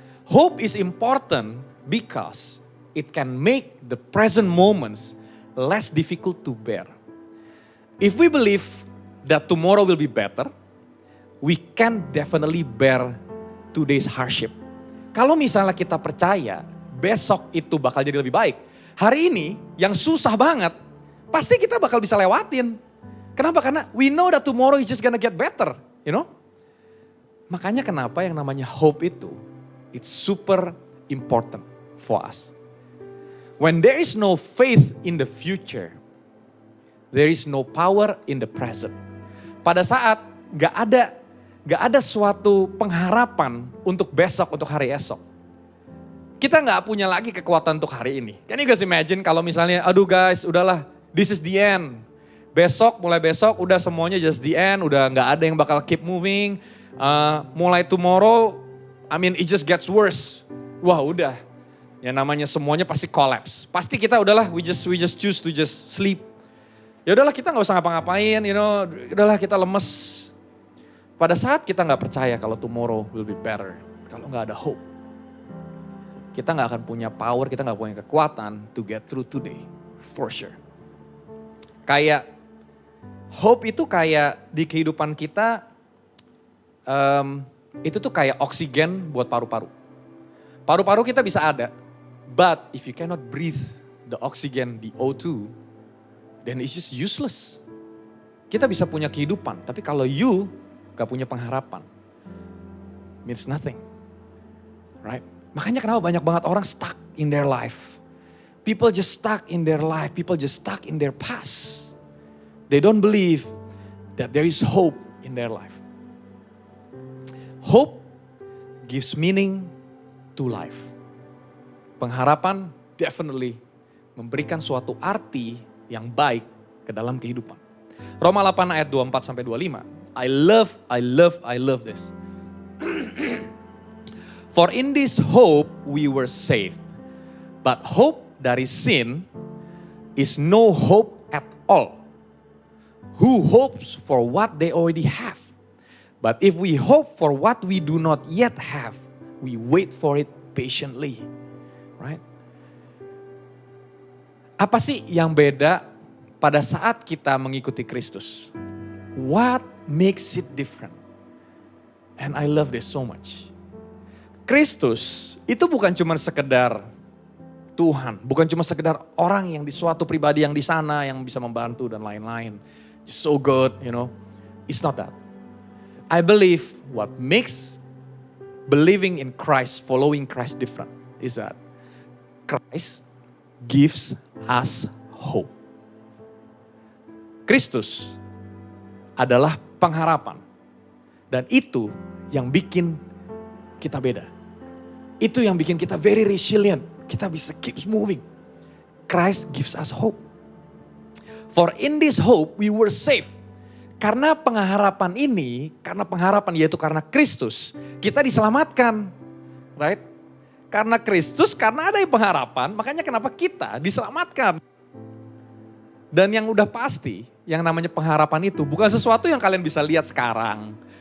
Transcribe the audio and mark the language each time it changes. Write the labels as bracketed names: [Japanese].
[English] Hope is important because it can make the present moments less difficult to bear. If we believe that tomorrow will be better, we can definitely bear today's hardship. [Indonesian] Kalau misalnya kita percaya besok itu bakal jadi lebih baik, hari ini yang susah banget, pasti kita bakal bisa lewatin. Kenapa? Karena [English] we know that tomorrow is just gonna get better, you know? [Indonesian] Makanya kenapa yang namanya hope itu, [English] it's super important for us. When there is no faith in the future, there is no power in the present. [Indonesian] Pada saat gak ada suatu pengharapan untuk besok, untuk hari esok. Kita gak punya lagi kekuatan untuk hari ini. [English] Can you guys imagine [Indonesian] kalau misalnya, aduh guys, udahlah, [English] this is the end. [Indonesian] Besok, mulai besok udah semuanya [English] just the end, [Indonesian] udah gak ada yang bakal [English] keep moving. [Indonesian] Mulai [English] tomorrow, I mean it just gets worse. [Indonesian] Wah udah, yang namanya semuanya pasti collapse. Pasti kita udahlah, [English] we just choose to just sleep. [Indonesian] Ya udahlah kita gak usah ngapa-ngapain, [English] you know, [Indonesian] udahlah kita lemes. Pada saat kita gak percaya kalau [English] tomorrow will be better, [Indonesian] kalau gak ada hope, kita gak akan punya power, kita gak punya kekuatan [English] to get through today, for sure. [Indonesian] Kayak, hope itu kayak di kehidupan kita, itu tuh kayak oksigen buat paru-paru. Paru-paru kita bisa ada, [English] but if you cannot breathe the oxygen, the O2, then it's just useless. [Indonesian] Kita bisa punya kehidupan, tapi kalau you gak punya pengharapan, [English] means nothing, right? [Indonesian] Makanya kenapa banyak banget orang [English] stuck in their life. People just stuck in their life, people just stuck in their past. They don't believe that there is hope in their life. Hope gives meaning to life. [Indonesian] Pengharapan definitely memberikan suatu arti yang baik ke dalam kehidupan. Roma 8 ayat 24 sampai 25. I love this. [English] For in this hope we were saved. But hope dari sin is no hope at all. Who hopes for what they already have? But if we hope for what we do not yet have, we wait for it patiently. Right? [Indonesian] Apa sih yang beda pada saat kita mengikuti Kristus? [English] What makes it different? And I love this so much. [Indonesian] Kristus itu bukan cuma sekedar Tuhan, bukan cuma sekedar orang yang di suatu pribadi yang di sana yang bisa membantu dan lain-lain. [English] Just so good, you know. It's not that. I believe what makes believing in Christ, following Christ different is that Christ gives us hope. [Indonesian] Kristus adalah pengharapan. Dan itu yang bikin kita beda. Itu yang bikin kita [English] very resilient. [Indonesian] Kita bisa [English] keep moving. Christ gives us hope. For in this hope we were saved. [Indonesian] Karena pengharapan ini, karena pengharapan yaitu karena Kristus, kita diselamatkan. Right? Karena Kristus, karena ada pengharapan, makanya kenapa kita diselamatkan. Dan yang udah pasti, yang namanya pengharapan itu bukan sesuatu yang kalian bisa lihat sekarang.